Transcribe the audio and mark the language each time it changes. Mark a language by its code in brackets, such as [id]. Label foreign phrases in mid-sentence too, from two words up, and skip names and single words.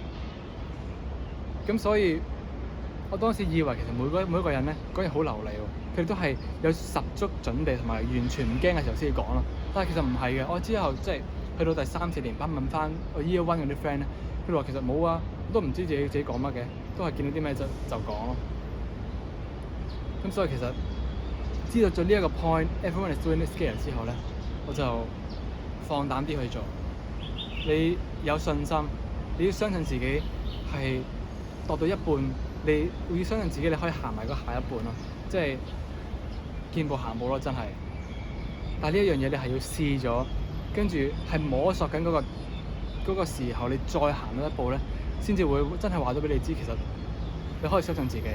[yue] 咁所以，我當時以為其實每一個人咧講嘢好流利喎，佢哋都係有十足準備同埋完全唔驚嘅時候先至講咯。但係其實唔係嘅，我之後即係去到第3、4年班問翻我 [en] Year One [yue] 嗰啲 friend 咧，佢哋話其實冇啊，都唔知自己講乜嘅，都係見到啲咩就講咯。咁所以其實知道咗呢一個 point， [en] everyone is doing it scared [yue] 之後咧，我就放膽啲去做。你有信心，你要相信自己係度到一半，你要相信自己，你可以行埋個下一半咯，即係見步行步咯，真係。但係呢一樣嘢你係要試咗，跟住係摸索緊嗰個時候，你再行到一步咧，先至會真係話咗俾你知，其實你可以相信自己。